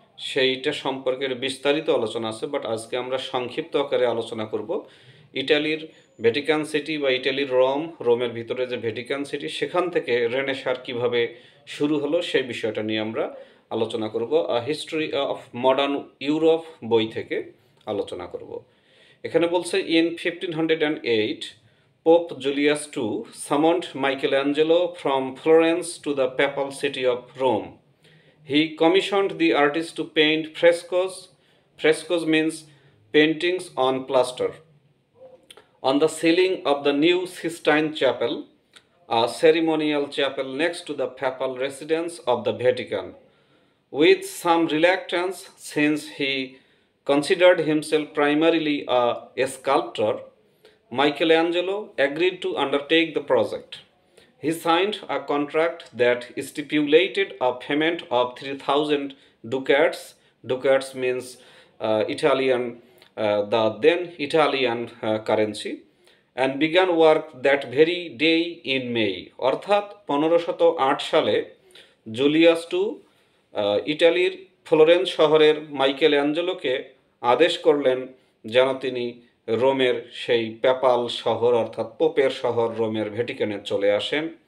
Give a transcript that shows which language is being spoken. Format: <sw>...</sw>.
<bn>সেইটা সম্পর্কের বিস্তারিত আলোচনা আছে, বাট আজকে আমরা সংক্ষিপ্ত আকারে আলোচনা করব ইটালির ভ্যাটিকান সিটি বা ইটালির রোমের ভিতরে যে ভ্যাটিকান সিটি, সেখান থেকে রেনেসাঁ কিভাবে শুরু হলো সেই বিষয়টা নিয়ে আমরা আলোচনা করব। হিস্ট্রি অফ মডার্ন ইউরোপ বই থেকে আলোচনা করব। এখানে বলছে</bn> <en>In 1508 Pope Julius II summoned Michelangelo from Florence to the papal city of Rome. He commissioned the artist to paint frescoes. Frescoes means paintings on plaster on the ceiling of the new Sistine Chapel, a ceremonial chapel next to the papal residence of the Vatican. With some reluctance, since he considered himself primarily a sculptor, Michelangelo agreed to undertake the project. He signed a contract that stipulated a payment of 3,000 ducats. Ducats means the then Italian currency, and began work that very day in May.</en> <bn>অর্থাৎ 1508 সালে Julius two ইটালির Florence শহরের Michael অ্যাঞ্জেলোকে আদেশ করলেন যেন তিনি রোমের সেই পেপাল শহর অর্থাৎ পোপের শহর রোমের ভ্যাটিকানে চলে আসেন।</bn>